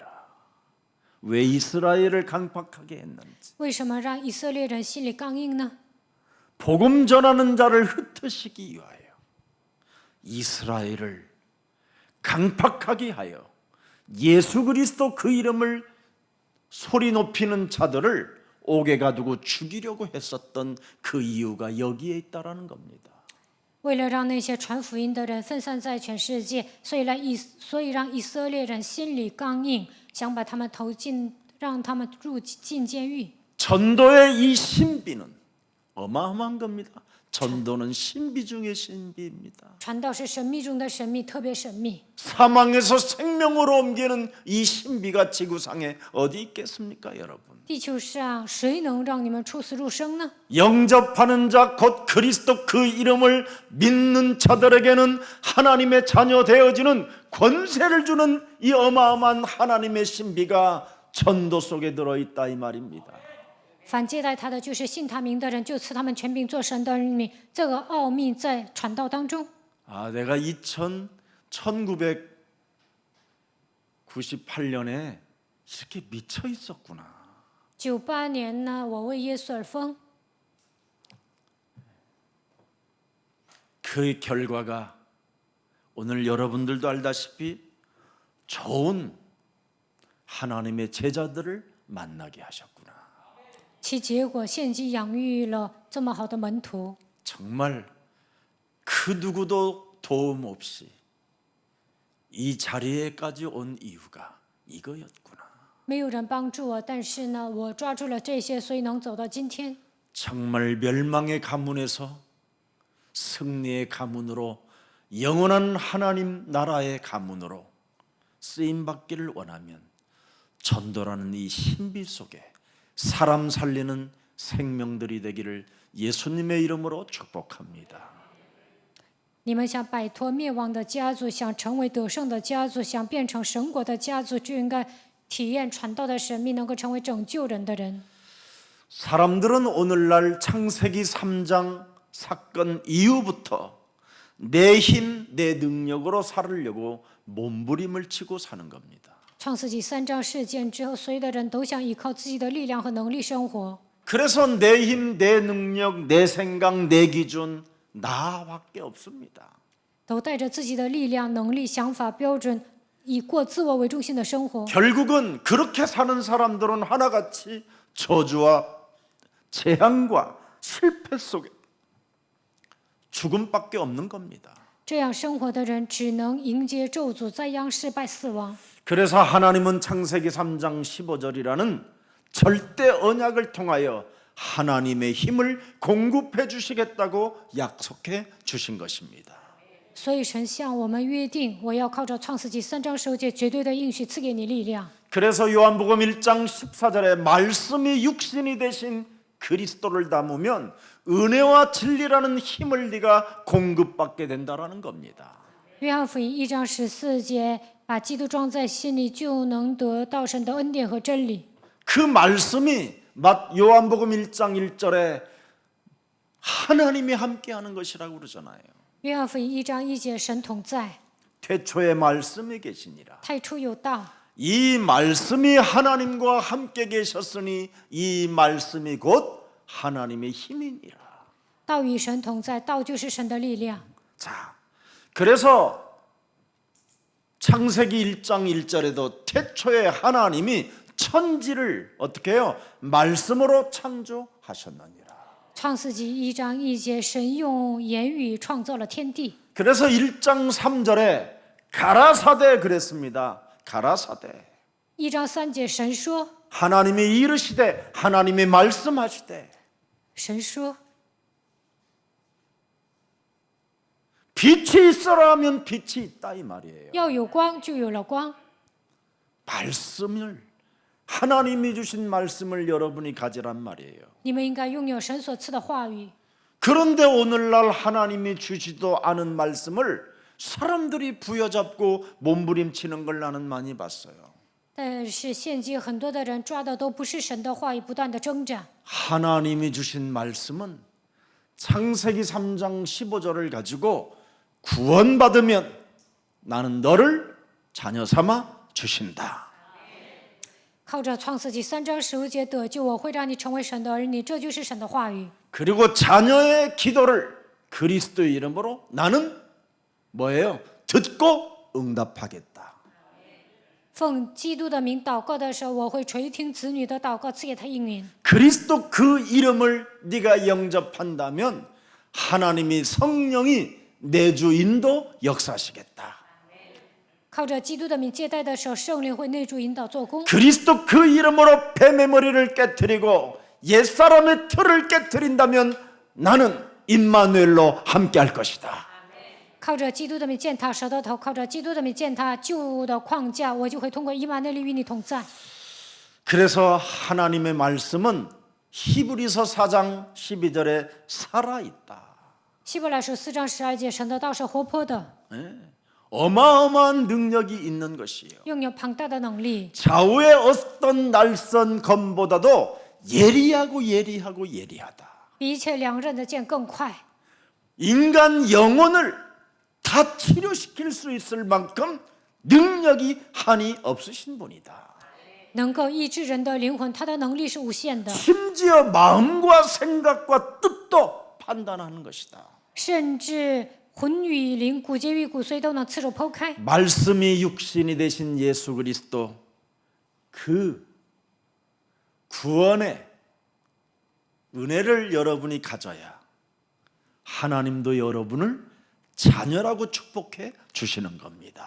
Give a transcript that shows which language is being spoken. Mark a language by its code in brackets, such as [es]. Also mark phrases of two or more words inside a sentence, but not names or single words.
[ko] 왜 이스라엘을 강팍하게 했는지 [zh] 为什么让以色列人心里刚硬呢？ [ko] 복음 전하는 자를 흩으시기 위하여 이스라엘을 강팍하게 하여 예수 그리스도 그 이름을 소리 높이는 자들을 옥에 가두고 죽이려고 했었던 그 이유가 여기에 있다라는 겁니다. [zh] 为了让那些传福音的人分散在全世界，所以让以色列人心里刚硬，想把他们投进，让他们入进监狱。 [ko] 전도의 이 신비는 어마어마한 겁니다. 전도는 신비 중의 신비입니다. [zh] 传道是神秘中的神秘，特别神秘。 [ko] 사망에서 생명으로 옮기는 이 신비가 지구상에 어디 있겠습니까, 여러분? [zh] 地球上谁能让你们出死入生呢？ [ko] 영접하는 자 곧 그리스도 그 이름을 믿는 자들에게는 하나님의 자녀 되어지는 권세를 주는 이 어마어마한 하나님의 신비가 전도 속에 들어있다 이 말입니다. [zh] 反接待他的就是信他名的人，就赐他们权柄做神的儿女。这个奥秘在传道当中。 [ko] 아, 내가 1998년에 이렇게 미쳐 있었구나. [zh] 98 年呢，我为耶稣而疯， [ko] 그 결과가 오늘 여러분들도 알다시피 좋은 하나님의 제자들을 만나게 하셨구나. [zh] 其结果献祭养育了这么好的门徒。 [ko] 정말 그 누구도 도움 없이 이 자리에까지 온 이유가 이거였구나. [zh] 没有人帮助我，但是呢，我抓住了这些，所以能走到今天。 [ko] 정말 멸망의 가문에서 승리의 가문으로 영원한 하나님 나라의 가문으로 쓰임 받기를 원하면 전도라는 이 신비 속에 사람 살리는 생명들이 되기를 예수님의 이름으로 축복합니다. [zh] 你们想摆脱灭亡的家族，想成为得胜的家族，想变成神国的家族，就应该体验传道的神秘，能够成为拯救人的人。 [ko] 사람들은 오늘날 창세기 3장 사건 이후부터 내 힘, 내 능력으로 살으려고 몸부림을 치고 사는 겁니다. [zh] 创世纪3章事件之后，所有的人都想依靠自己的力量和能力生活。 [ko] 그래서 내 힘, 내 능력, 내 생각, 내 기준 나밖에 없습니다. [zh] 都带着自己的力量、能力、想法、标准，以过自我为中心的生活。 [ko] 결국은 그렇게 사는 사람들은 하나같이 저주와 재앙과 실패 속에 죽음밖에 없는 겁니다. [zh] 这样生活的人只能迎接咒诅、灾殃、失败、死亡。 [ko] 그래서 하나님은 창세기 3장 15절이라는 절대 언약을 통하여 하나님의 힘을 공급해 주시겠다고 약속해 주신 것입니다. [zh] 所以神向我们约定，我要靠着创世纪3章15节绝对的应许赐给你力量。 [ko] 그래서 요한복음 1장 14절에 말씀이 육신이 되신 그리스도를 담으면 은혜와 진리라는 힘을 네가 공급받게 된다라는 겁니다. [zh] 约翰福音1章14节，把基督装在心里，就能得到神的恩典和真理。 [ko] 그 말씀이 요한복음 1장 1절에 하나님이 함께하는 것이라고 그러잖아요. [zh] 约翰福音1章1节，神同在， [ko] 태초에 말씀이 계시니라. [zh] 太初有道， [ko] 이 말씀이 하나님과 함께 계셨으니 이 말씀이 곧 하나님의 힘이니라. [zh] 道与神同在，道就是神的力量。 [ko] 자, 그래서 창세기 1장 1절에도 태초에 하나님이 천지를 어떻게 해요? 말씀으로 창조하셨느니라. [zh] 创世纪1章1节，神用言语创造了天地。 [ko] 그래서 1장 3절에 가라사대 그랬습니다. 가라사대. [zh] 1 章3节，神说， [ko] 하나님이 이르시되 하나님이 말씀하시되 [zh] 神说， [ko] 빛이 있어라 하면 빛이 있다 이 말이에요. [zh] 要有光，就有了光。 [ko] 말씀을 하나님이 주신 말씀을 여러분이 가지란 말이에요. [zh] 你们应该拥有神所赐的话语。 [ko] 그런데 오늘날 하나님이 주지도 않은 말씀을 사람들이 부여잡고 몸부림치는 걸 나는 많이 봤어요. [zh] 但是现今很多的人抓的都不是神的话语，不断的挣扎。 [ko] 하나님이 주신 말씀은 창세기 3장 15절을 가지고 구원받으면 나는 너를 자녀 삼아 주신다. [zh] 靠着创世纪3章15节得救，我会让你成为神的儿女，这就是神的话语。 [ko] 그리고 자녀의 기도를 그리스도의 이름으로 나는 뭐예요? 듣고 응답하겠다. [zh] 奉基督的名祷告的时候，我会垂听子女的祷告，赐给他应允。 [ko] 그리스도 그 이름을 네가 영접한다면 하나님이 성령이 내주 인도 역사하시겠다. [zh] 靠着基督的名接待的时候，圣灵会内住引导做工。 [ko] 그리스도 그 이름으로 뱀의 머리를 깨뜨리고 옛사람의 틀을 깨뜨린다면 나는 임마누엘로 함께할 것이다. [zh] 靠着基督的名践踏蛇的头，靠着基督的名践踏旧的框架，我就会通过以马内利与你同在。 [ko] 그래서 하나님의 말씀은 히브리서 4장 12절에 살아있다. [zh] 希伯来书4章12节，神的道是活泼的， [ko] 어마어마한 능력이 있는 것이에요. [zh] 拥有庞大的能力， [ko] 좌우의 어떤 날선 검보다도 예리하고 예리하다. [zh] 比一切两刃的剑更快。 [ko] 인간 영혼을 다 치료시킬 수 있을 만큼 능력이 한이 없으신 분이다. [zh] 能够医治人的灵魂，他的能力是无限的， [ko] 심지어 마음과 생각과 뜻도 판단하는 것이다. [zh] 甚至魂与灵、骨节与骨髓都能刺手剖开。 [ko] 말씀이 육신이 되신 예수 그리스도 그 구원의 은혜를 여러분이 가져야 하나님도 여러분을 자녀라고 축복해 주시는 겁니다.